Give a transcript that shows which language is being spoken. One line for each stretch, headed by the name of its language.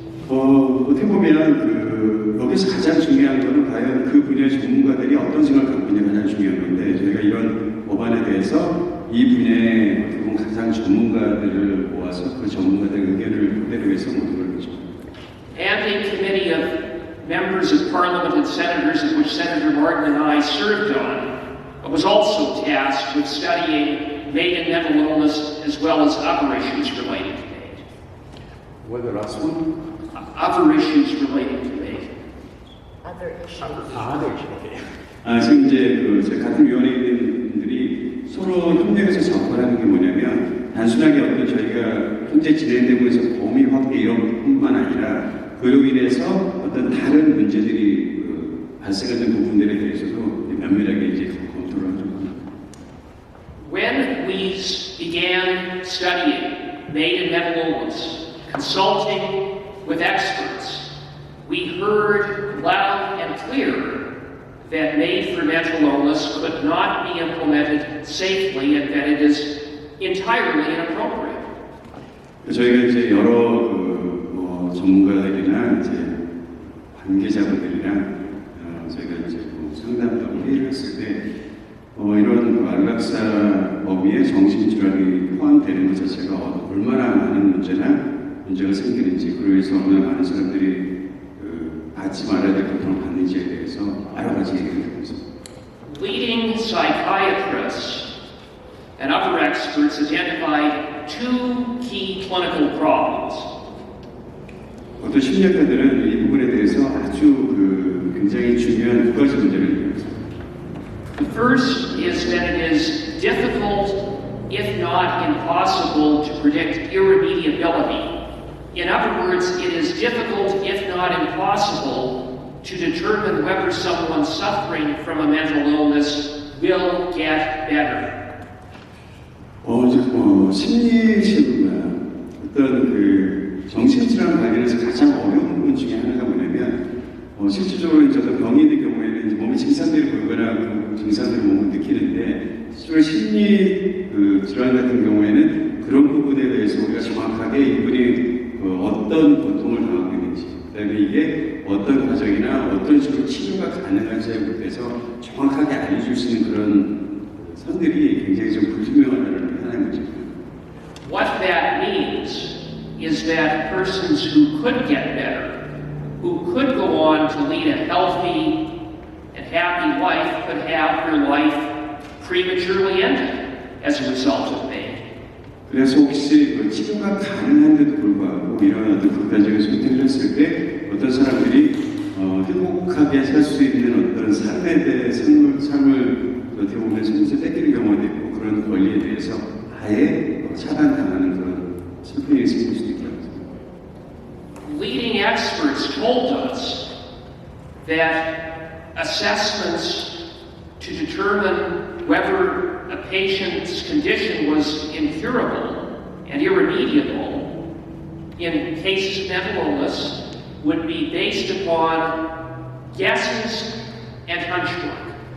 Korean: 어떻게 보면 여기서 가장 중요한 것은 과연 그 분야의 전문가들이 어떤 생각을 갖고 있느냐 가장 중요한 건데 저희가 이런 법안에 대해서 이 분야의 어떻게 보면 가장 전문가들을 모아서 그 전문가들의 의견을 그대로 해서 모두를 거죠.
English: And a committee of members of Parliament and senators, of which Senator Martin and I served on, was also tasked with studying MAID and mental illness as well as other issues related to MAID. What the last one? Other issues relating to MAID. Other issues.
Korean: 지금 이제 제 같은 위원회에 있는 분들이 서로 협력해서 작업을 하는 게 뭐냐면 단순하게 어떤 저희가 현재 진행되고 있는 범위 확대 이런 뿐만 아니라 그로 인해서 어떤 다른 문제들이 발생하는 부분들에 대해서도 면밀하게 이제 검토를 하는 겁니다.
English: When we began studying MAID and mental illness, consulting with experts, we heard loud and clear that MAID for mental illness could not be implemented safely and that it is entirely inappropriate.
Korean: 저희가 이제 여러 전문가들이나 이제 관계자분들이랑 저희가 이제 상담도 회의를 했을 때 이런 안락사 범위에 정신질환이 포함되는 것 자체가 얼마나 많은 문제가 생기는지 그로 해서 얼마나 많은 사람들이 받지 말아야 될 고통을 받는지에 대해서 여러 가지 얘기를 하고 있습니다.
English: Leading psychiatrists and other experts identified 2 key clinical problems.
Korean: 어떤 심리학자들은 이 부분에 대해서 아주 굉장히 중요한 2가지 문제를 얘기합니다.
English: The first is that it is difficult, if not impossible, to predict irremediability. In other words, it is difficult, if not impossible, to determine whether someone suffering from a mental illness will get better.
Korean: 심리치료나 어떤 정신질환 관련해서 가장 어려운 부분 중에 하나가 뭐냐면 실질적으로 이제 어떤 병이 있는 경우에는 이제 몸에 증상들이 보이거나 그 증상들을 몸을 느끼는데 실제로 심리 질환 같은 경우에는 그런 부분에 대해서 우리가 정확하게 이분이 어떤 고통을 당하고 있는지 그다음에 이게 어떤 과정이나 어떤 식으로 치료가 가능한지에 대해서 정확하게 알려줄 수 있는 그런 선들이 굉장히 좀 불투명하다는 하나의 문제입니다.
English: What that means is that persons who could get better, who could go on to lead a healthy and happy life, could have their life prematurely ended as a result of MAID.
Korean: 그래서 혹시 치료가 가능한데도 불구하고 이런 어떤 그 과정을 선택을 했을 때 어떤 사람들이 행복하게 살 수 있는 어떤 삶에 대해 삶을 어떻게 보면 손에서 뺏기는 경우도 있고 그런 권리에 대해서 아예 차단당하는 그런 슬픔이 생길 수도 있다고 생각합니다.
English: Leading experts told us that assessments to determine whether a patient's condition was incurable and irremediable in cases of mental illness would be based upon guesses and hunch work.